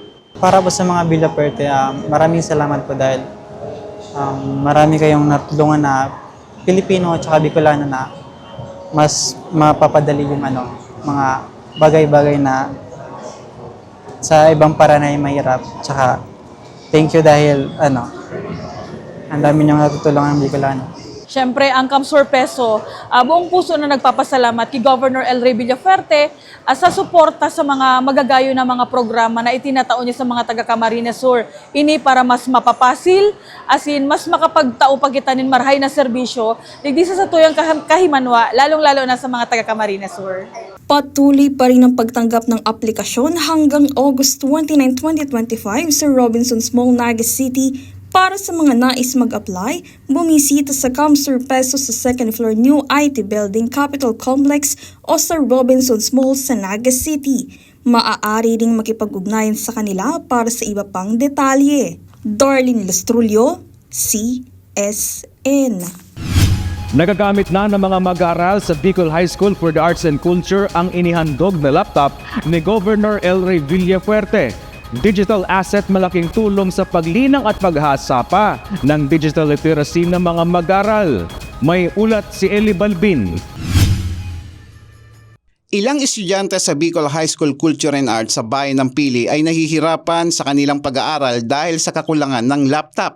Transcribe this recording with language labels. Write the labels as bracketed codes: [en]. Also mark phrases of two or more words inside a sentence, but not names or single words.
[tl] Para po sa mga Villaperte, maraming salamat po dahil marami kayong natulungan na Pilipino at saka Bicolano na mas mapapadali yung mga bagay-bagay na sa ibang paraan ay mahirap. Tsaka [en] thank you [tl] dahil ang dami niyong natutulungan ng Bicolano. Siyempre, ang Kamsurpeso, buong puso na nagpapasalamat kay Governor Elry Villafuerte sa suporta sa mga magagayo na mga programa na itinatao niya sa mga taga Camarines Sur. [bik] Ini para mas mapapasil, mas makapagtao pagkitanin marhay na serbisyo, digdi sa tuyang kahimanwa, lalong-lalo na sa mga taga Camarines Sur. [tl] Patuloy pa rin ang pagtanggap ng aplikasyon hanggang August 29, 2025 sa Robinsons Mall, Naga City. Para sa mga nais mag-apply, bumisita sa Kamsurpeso sa 2nd floor New IT Building Capital Complex o sa Robinsons Mall sa Naga City. Maaari ring makipag-ugnayan sa kanila para sa iba pang detalye. Darlene Lastrulio, CSN. Nagagamit na ng mga mag-aaral sa Bicol High School for the Arts and Culture ang inihandog na laptop ni Governor Elry Villafuerte. [en] Digital asset [tl] malaking tulong sa paglinang at paghasa pa ng digital literacy ng mga mag-aaral. May ulat si Eli Balbin. Ilang estudyante sa Bicol High School Culture and Arts sa bayan ng Pili ay nahihirapan sa kanilang pag-aaral dahil sa kakulangan ng laptop.